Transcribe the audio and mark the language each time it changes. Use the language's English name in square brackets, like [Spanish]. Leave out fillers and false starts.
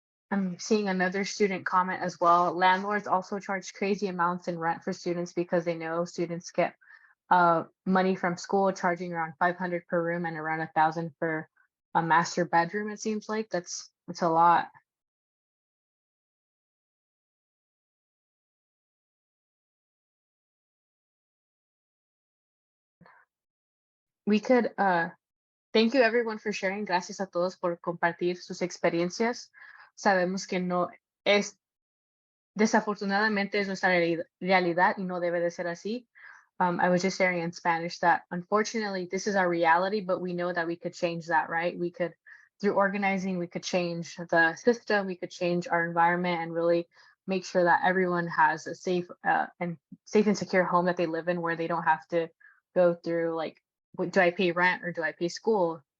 [English] I'm seeing another student comment as well. Landlords also charge crazy amounts in rent for students because they know students get money from school, charging around $500 per room and around $1,000 for a master bedroom. It seems like that's a lot. We could thank you everyone for sharing. [Spanish] Gracias a todos por compartir sus experiencias. Sabemos que no es, desafortunadamente es nuestra realidad y no debe de ser así. [English] I was just sharing in Spanish that unfortunately this is our reality, but we know that we could change that, right? We could, through organizing, we could change the system, we could change our environment and really make sure that everyone has a safe and secure home that they live in, where they don't have to go through like, do I pay rent or do I pay school?